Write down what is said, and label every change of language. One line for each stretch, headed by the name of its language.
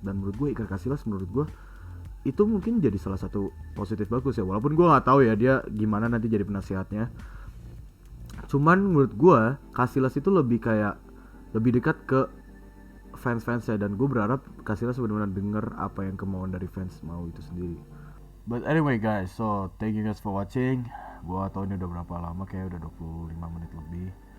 Indonesian: Dan menurut gue Iker Casillas, menurut gue itu mungkin jadi salah satu positif bagus ya, walaupun gue nggak tahu ya dia gimana nanti jadi penasehatnya. Cuman menurut gue Casillas itu lebih dekat ke fans-fansnya, dan gue berharap Casillas benar-benar denger apa yang kemauan dari fans mau itu sendiri.
English: But anyway guys, so thank you guys for watching.
Indonesian: Gua tau ini udah berapa lama, kayak udah 25 menit lebih.